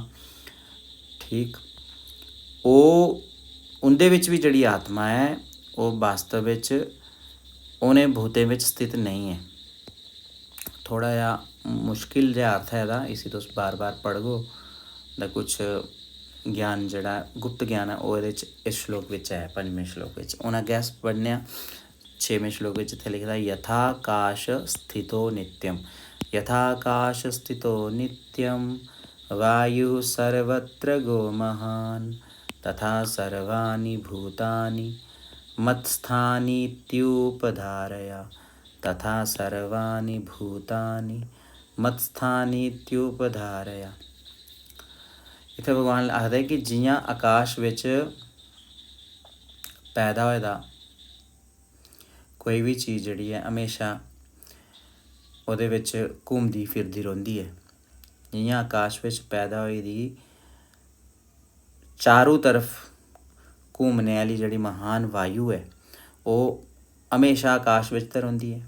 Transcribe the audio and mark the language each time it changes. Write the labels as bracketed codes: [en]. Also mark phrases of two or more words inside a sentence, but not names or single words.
[doi] ठीक, उं'दे बिच भी जेह्ड़ी आत्मा है वो वास्तव बिच उ'नें भूतें बिच स्थित नहीं है। थोड़ा जिहा मुश्किल जिहा अर्थ है एह्दा, इसी तुस बार बार पढ़गो तां कुछ ज्ञान जेह्ड़ा गुप्त ज्ञान है ओह् एह्दे च इस श्लोक बिच है, 5वें श्लोक बिच। हून अग्गें अस पढ़ने आं 6वें श्लोक बिच। इत्थै लिखे दा [sa] यथाकाश स्थितो नित्यम, यथाकाश स्थितो नित्यम वायु सर्वत्र गो महान् तथा सर्वाणि भूतानि मत्स्थानीत्युपधारय तथा सर्वाणि भूतानि मत्स्थानीत्युपधारय। [doi] इत्थै भगवान आखदे कि जियां आकाश विच पैदा होए दा कोई भी चीज़ जिहड़ी है हमेशा ओहदे विच घूमदी फिरदी रौंह्दी है, जियां आकाश विच पैदा होई दी चारों तरफ घूमने आह्ली जिहड़ी महान वायु है वो हमेशा आकाश विच ते रौंह्दी है।